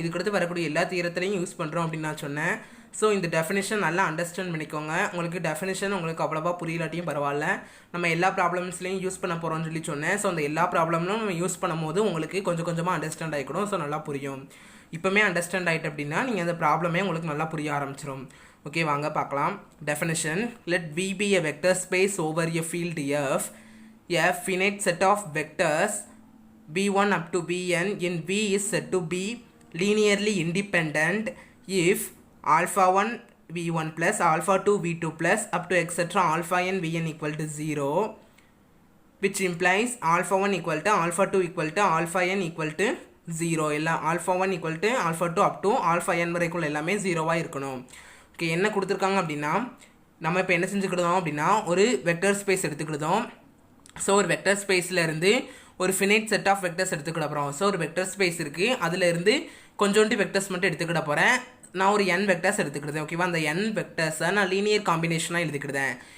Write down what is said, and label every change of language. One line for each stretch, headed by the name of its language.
Tamil: இதுக்கடுத்து வரக்கூடிய எல்லா தியரத்துலையும் யூஸ் பண்ணுறோம் அப்படின்னு நான் சொன்னேன். ஸோ இந்த டெஃபினேஷன் நல்லா அண்டர்ஸ்டாண்ட் பண்ணிக்கோங்க. உங்களுக்கு டெஃபினேஷன் உங்களுக்கு அவ்வளோவா புரியலாட்டியும் பரவாயில்ல, நம்ம எல்லா ப்ராப்ளம்ஸ்லையும் யூஸ் பண்ண போகிறோம்னு சொல்லி சொன்னேன். ஸோ அந்த எல்லா ப்ராப்ளம்லும் நம்ம யூஸ் பண்ணும்போது உங்களுக்கு கொஞ்சம் கொஞ்சமாக அண்டர்ஸ்டாண்ட் ஆகிக்கணும். ஸோ நல்லா புரியும். இப்போமே அண்டர்ஸ்டாண்ட் ஆகிட்டு அப்படின்னா நீங்கள் அந்த ப்ராப்ளமே உங்களுக்கு நல்லா புரிய ஆரம்பிச்சிடும். ஓகே, வாங்க பார்க்கலாம்.
English: Definition: let V be a vector space over a field F, a finite set of vectors b1 up to bn in V is said to be linearly independent if alpha 1 v1 plus alpha 2 v2 plus up to etc alpha n vn equal to 0, which implies alpha 1 equal to alpha 2 equal to alpha n equal to 0.
Tamil: எல்லாம்
English: alpha 1 equal to alpha 2 up to alpha n
Tamil: வரைக்குள்ள எல்லாமே 0வாக இருக்கணும். Okay, என்ன கொடுத்துருக்காங்க அப்படின்னா நம்ம இப்போ என்ன செஞ்சுக்கிட்டோம் அப்படின்னா ஒரு வெக்டர் ஸ்பேஸ் எடுத்துக்கிட்டோம். ஸோ ஒரு வெக்டர் ஸ்பேஸில் இருந்து ஒரு ஃபினைட் செட் ஆஃப் வெக்டர்ஸ் எடுத்துக்கிட போகிறோம். ஸோ ஒரு வெக்டர் ஸ்பேஸ் இருக்குது, அதில் இருந்து கொஞ்சோண்டு வெக்டர்ஸ் மட்டும் எடுத்துக்கிட போகிறேன். நான் ஒரு n வெக்டர்ஸ் எடுத்துக்கிட்டேன். ஓகேவா, அந்த n வெக்டர்ஸை நான் லீனியர் காம்பினேஷனாக எழுதிக்கிட்டேன்.